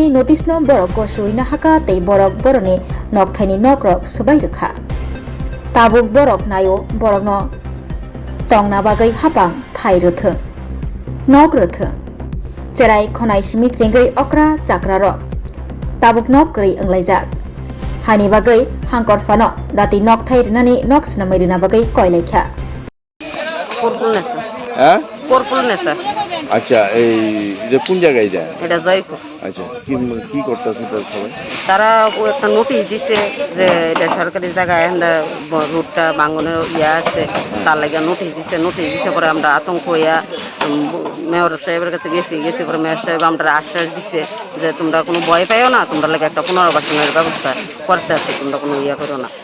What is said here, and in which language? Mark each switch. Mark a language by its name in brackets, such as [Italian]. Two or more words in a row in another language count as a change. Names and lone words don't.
[Kok Borok] नटिसनो बरक गसुयैना हाका तै बरक बरनि नक थायनि नक रक सबाय रोखा ताबुक बरक नायो बरकनो तंना बागै हापां थाय रोथों नक रोथों जेराय खनाय सिमि चेंगै अक्रा चाक्रा रक ताबुक नक गरै अंलायजाक हानि बागै हांकर फानो दाति नक थाय रिनानि नक स्नामै रिना बागै कयलायखा [Bangla] হ্যাঁ পরফুলনেস স্যার। আচ্ছা এই যে কোন জায়গায় যায় এটা জয়পুর। আচ্ছা কি করতেছে তার সবাই তারা একটা নোটিশ দিছে যে এটা সরকারি জায়গায় রুটটা ভাঙনের আছে তার লাগে নোটিশ দিছে পরে আমরা আতঙ্ক হইয়া মেয়র সাহেবের কাছে গেছি পরে মেয়র সাহেব আমরা আশ্বাস দিচ্ছে যে তোমরা কোনো ভয় পাইও না, তোমরা লাগে একটা পুনর্বাসনের ব্যবস্থা করতে আছে, তোমরা কোনো করো না।